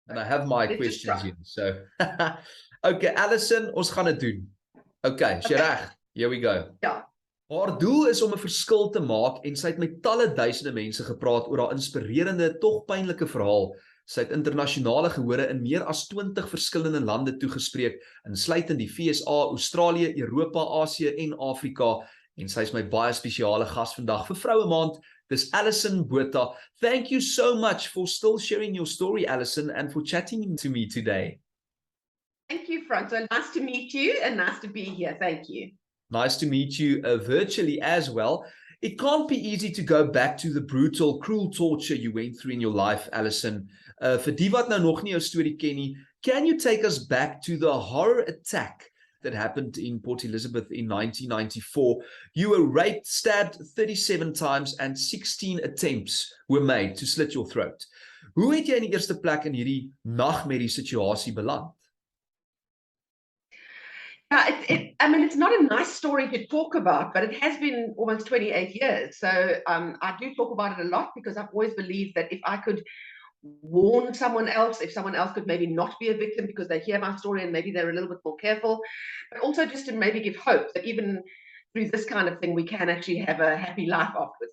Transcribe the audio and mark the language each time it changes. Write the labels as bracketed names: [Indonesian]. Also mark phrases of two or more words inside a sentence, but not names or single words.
[English] And I have my Let's just questions try. here. [Afrikaans] So, okay, Alison, ons gaan dit doen. Okay, is jy reg? [English] Here we go. [Afrikaans] Ja. Haar doel is om 'n verskil te maak en sy het met talle duisende mense gepraat oor haar inspirerende, tog pynlike verhaal. Sy het internasionale gehore in meer as 20 verskillende lande toegespreek, insluitend die VSA, Australië, Europa, Asië en Afrika. En sy is my baie spesiale gas vandag vir Vroue Maand. Dis Alison Botha. [English] Thank you so much for still sharing your story, Alison, and for chatting to me today. Thank you, Francois. Nice to meet you and nice to be here. Thank you. Nice to meet you virtually as well. It can't be easy to go back to the brutal, cruel torture you went through in your life, Alison. [Afrikaans] Vir die wat nou nog nie jou storie ken nie, [English] can you take us back to the horror attack that happened in Port Elizabeth in 1994? You were raped, stabbed 37 times and 16 attempts were made to slit your throat. [Afrikaans] Hoe het jy in die eerste plek in hierdie nagmerrie situasie beland? [English] I mean, it's not a nice story to talk about, but it has been almost 28 years. So I do talk about it a lot because I've always believed that if I could warn someone else, if someone else could maybe not be a victim because they hear my story and maybe they're a little bit more careful, but also just to maybe give hope that even through this kind of thing, we can actually have a happy life afterwards.